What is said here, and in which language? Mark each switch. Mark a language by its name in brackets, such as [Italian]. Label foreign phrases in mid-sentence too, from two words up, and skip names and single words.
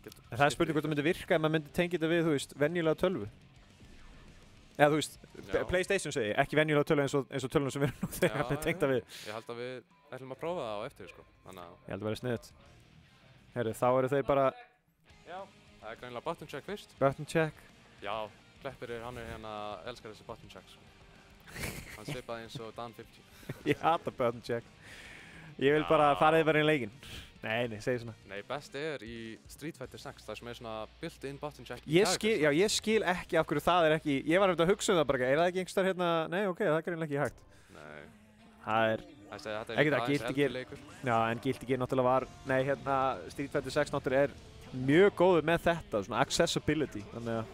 [Icelandic] En það er spurning hvort það myndi virka ef maður myndi tengja þetta við, þú veist, venjulega tölvu. Eða þú veist, PlayStation segi, ekki venjulega tölvu eins og tölvunum sem við erum nú þegar með tengta við. Ég held að við ætlum að prófa það á eftir, sko. Þannig að... Ég held að vera sniðut. Herru, þá eru þeir bara... Já, það er greinilega [English] button check [Icelandic] fyrst. [English] Button check. [Icelandic] Já, Kleppir hann er hérna, elskar þessi [English] button checks. [Icelandic] Hann svipaði eins og Dan 50. Ég hata [English] button check. [Icelandic] Ég vil bara fara yfir í leikinn. Nei, segi svona. Nei, best er í Street Fighter 6, það sem er svona [English] built-in button check. [Icelandic] Ég skil ekki af hverju það er ekki, ég var eftir að hugsa það bara, er það ekki einhverstaðar hérna, nei ok, það er greinilega ekki hægt. Nei. Það er, ekkert að Guilty Gear, já en Guilty Gear náttúrulega var, nei hérna, Street Fighter 6 náttúrulega er mjög góður með þetta, svona accessibility, þannig að,